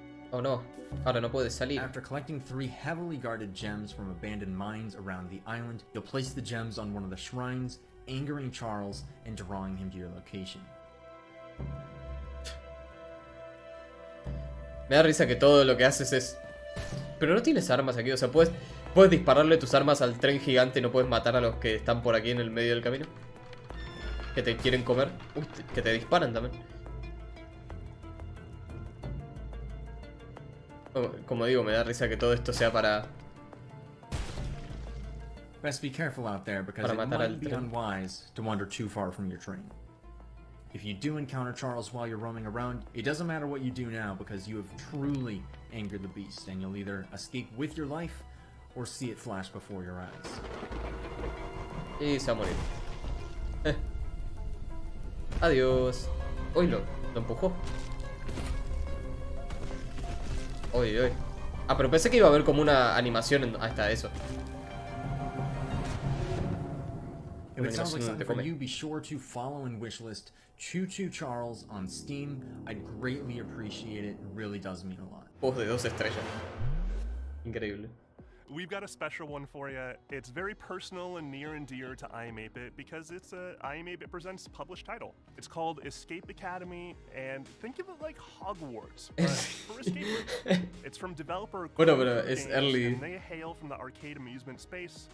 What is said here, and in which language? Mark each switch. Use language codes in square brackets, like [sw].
[es] Oh no, ahora no puedes salir. [en] After collecting 3 heavily guarded gems from abandoned mines around the island, you'll place the gems on one of the shrines, angering Charles and drawing him to your location. [es] Me da risa que todo lo que haces es... Pero no tienes armas aquí, o sea, puedes dispararle tus armas al tren gigante y no puedes matar a los que están por aquí en el medio del camino. Que te quieren comer. Que te disparan también. Como digo, me da risa que todo esto sea para... [en] Best be careful out there because it might be unwise to wander too far from your train. If you do encounter Charles while you're roaming around, it doesn't matter what you do now because you have truly angered the beast and you'll either escape with your life or see it flash before your eyes. [es] Y se va a morir. Adiós. Uy, lo empujó. Uy, uy. Ah, pero pensé que iba a haber como una animación en... Ahí está, eso. [en] If it sounds like something for you, be sure to follow and wishlist Choo Charles on Steam. I'd greatly appreciate it. It really does mean a lot. [es] Juegos de 2 estrellas. Increíble. [en] we've got a special one for you. It's very personal and near and dear to I Am 8-Bit because it's a I Am 8-Bit Presents published title. It's called Escape Academy, and think of it like Hogwarts, but for escape rooms. It's from developer [es] Bueno, pero es early. [en] and they hail from the arcade amusement space.